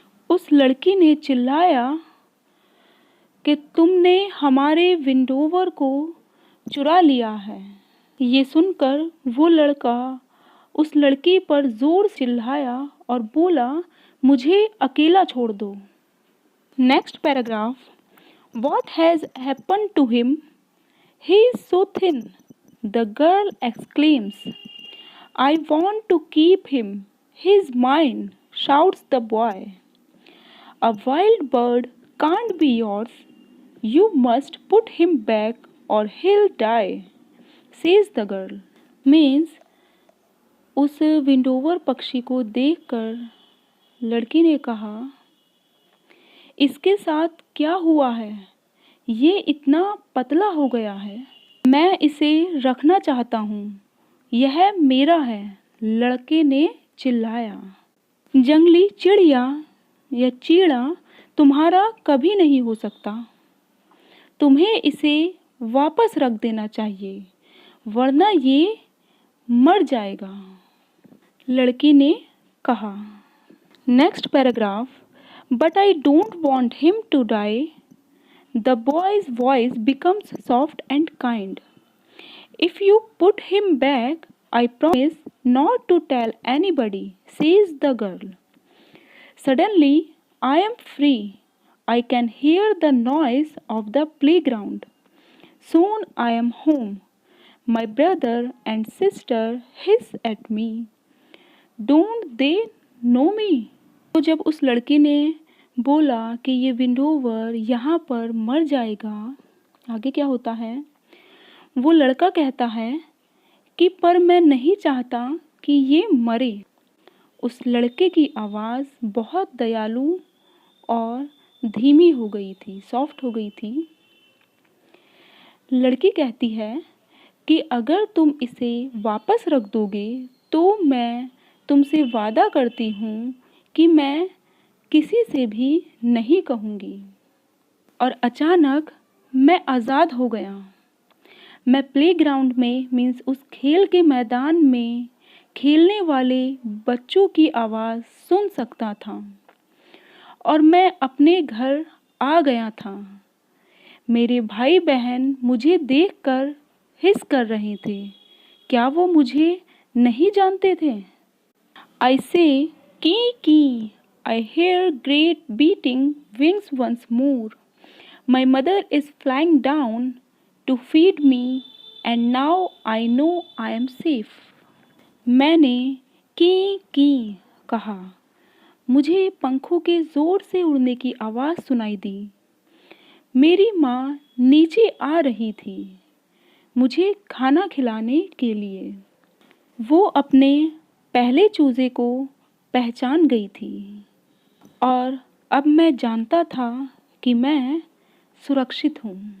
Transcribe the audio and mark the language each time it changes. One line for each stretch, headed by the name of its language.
Hindi: उस लड़की ने चिल्लाया कि तुमने हमारे विंडोवर को चुरा लिया है। ये सुनकर वो लड़का उस लड़की पर ज़ोर से चिल्लाया और बोला, मुझे अकेला छोड़ दो।
English: Next paragraph. What has happened to him? He is so thin, the girl exclaims. I want to keep him. He's mine, shouts the boy. A wild bird can't be yours. You must put him back or he'll die, says the girl.
Hindi: Means उस विंडोवर पक्षी को देखकर लड़की ने कहा, इसके साथ क्या हुआ है? ये इतना पतला हो गया है। मैं इसे रखना चाहता हूँ। यह मेरा है, लड़के ने चिल्लाया। जंगली चिड़िया या चीड़ा तुम्हारा कभी नहीं हो सकता। तुम्हें इसे वापस रख देना चाहिए, वरना ये मर जाएगा, लड़की ने कहा।
English: Next paragraph. But I don't want him to die. The boy's voice becomes soft and kind. If you put him back, I promise not to tell anybody, says the girl. Suddenly I am free. I can hear the noise of the playground. Soon I am home. My brother and sister hiss at me. Don't they know me?
Hindi: तो जब उस लड़की ने बोला कि ये विंडोवर यहाँ पर मर जाएगा, आगे क्या होता है? वो लड़का कहता है कि पर मैं नहीं चाहता कि ये मरे। उस लड़के की आवाज़ बहुत दयालु और धीमी हो गई थी, सॉफ्ट हो गई थी। लड़की कहती है कि अगर तुम इसे वापस रख दोगे तो मैं तुमसे वादा करती हूँ कि मैं किसी से भी नहीं कहूँगी। और अचानक मैं आज़ाद हो गया। मैं प्लेग्राउंड में मीन्स उस खेल के मैदान में खेलने वाले बच्चों की आवाज़ सुन सकता था और मैं अपने घर आ गया था। मेरे भाई बहन मुझे देखकर हिस कर रहे थे। क्या वो मुझे नहीं जानते थे?
English: I say, की, I hear great beating wings once more. My mother is flying down to feed me and now I know I am safe.
Hindi: मैंने की कहा। मुझे पंखों के ज़ोर से उड़ने की आवाज़ सुनाई दी। मेरी माँ नीचे आ रही थी मुझे खाना खिलाने के लिए। वो अपने पहले चूज़े को पहचान गई थी और अब मैं जानता था कि मैं सुरक्षित हूँ।